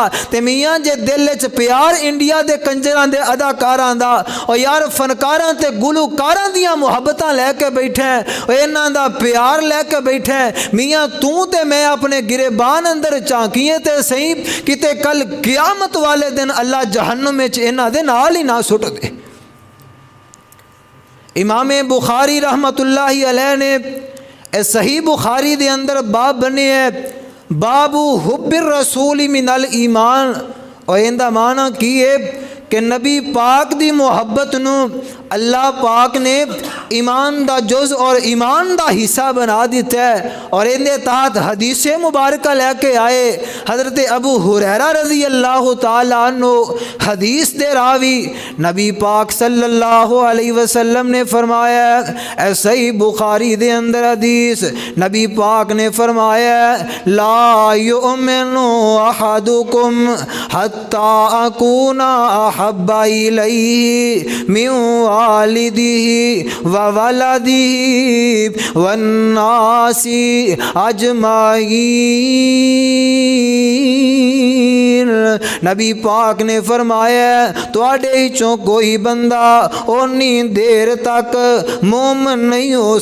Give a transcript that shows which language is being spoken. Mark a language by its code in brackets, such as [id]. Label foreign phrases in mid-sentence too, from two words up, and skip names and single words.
[pa] تے میاں جے دل چ پیار انڈیا دے کنجراں دے اداکاراں دا، اور یار فنکاراں تے گلکاراں دیاں محبتاں لیکے بیٹھے، انہاں دا پیار لیکے بیٹھے، میاں تو تے میں اپنے گریبان اندر جھانکیے تے صحیح، کتے کل قیامت والے دن اللہ جہنم میں انہاں دے نال ہی نہ سٹ دے. امام بخاری [ar] رحمة الله عليه [pa] نے صحیح بخاری دے اندر باب بنے ہے, [ar] باب حب الرسول من الإيمان, [pa] اور انکا معنی کی ہے کہ نبی پاک دی محبت نوں اللہ پاک نے ایمان دا جز اور ایمان دا حصہ بنا دتا ہے. اور انکے تحت حدیث مبارک لیکے آئے حضرت ابو ہریرہ رضی [ar] الله تعالى عنه [pa] حدیث دے راوی نبی پاک [ar] صلى الله عليه وسلم [pa] نے فرمایا، ایسا ہی بخاری دے اندر حدیث نبی پاک نے فرمایا, [ar] لا يؤمن أحدكم حتى أكون أحب إليه من والده وولده والناس أجمعين. [pa] نبی پاک نے فرمایا، تہاڈے چوں کوئی بندہ اونی دیر تک مومن نہیں ہو